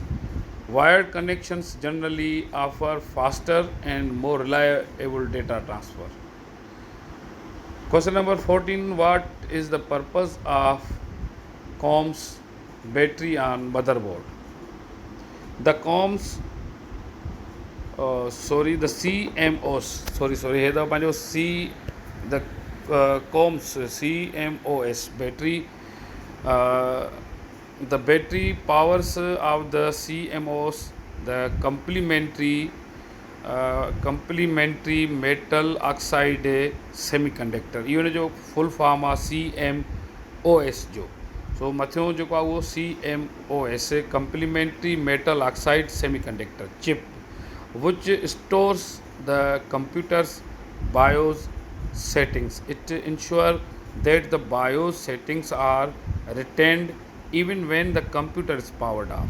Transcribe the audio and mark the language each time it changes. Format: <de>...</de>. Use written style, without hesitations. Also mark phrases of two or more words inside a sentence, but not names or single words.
<en>Wired connections generally offer faster and more reliable data transfer. Question number 14. What is the purpose of COMS battery on motherboard? The COMS the CMOS</en> <sd>हे तो पंहिंजो</sd> <en>the COMS CMOS battery. The battery powers of the CMOS the complementary metal oxide semiconductor.</en> <sd>इहो जो</sd> <en>फुल फॉर्म</en> <sd>आहे CMOS जो. सो मथियों जेको आहे उहो</sd> <en>CMOS complementary metal oxide semiconductor chip, which stores the computer's BIOS settings. It ensures that the BIOS settings are retained even when the computer is powered off.</en>